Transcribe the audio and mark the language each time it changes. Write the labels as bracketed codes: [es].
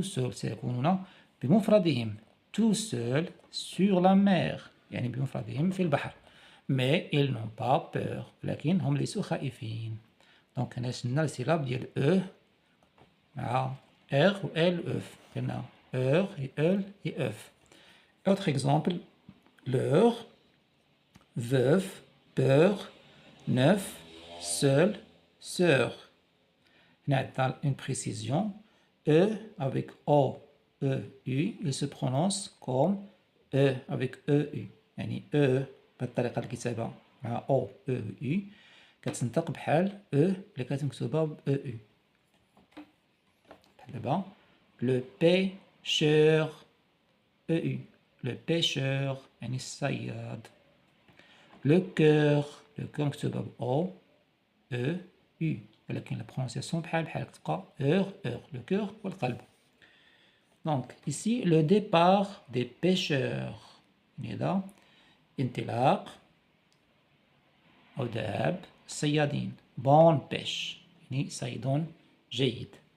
[ar] سيكونون بمفردهم [fr] tout seuls sur la mer [ar] يعني بمفردهم في البحر. [fr] Mais ils n'ont pas peur. [ar] لكن هم ليسوا خائفين. دونك هنا شلنا السيلاب ديال او مع R ou L, œuf. [fr] هنا heure et elle et œuf. Autre exemple, l'heure, veuf, peur, neuf, seul, sœur. [ar] هنا عندنا [fr] une précision. E avec O, E, U, il se prononce comme E avec E, U. [ar] يعني E بهالطريقة الكتابة مع O, E, U كتنطق بحال E اللي كتمكتوبة ب E, U. [fr] D'abord, le pêcheur, EU, le pêcheur, [ar] يعني الصياد. [fr] Le cœur [ar] مكتوبة ب [fr] O, E, U. [ar] ولكن [fr] la prononciation [ar] بحال كتبقى [fr] heure, le cœur [ar] والقلب. [fr] Donc ici le départ des pêcheurs. [ar] هنا انطلاق أو ذهاب الصيادين. [fr] Bonne pêche [ar] يعني صيد جيد.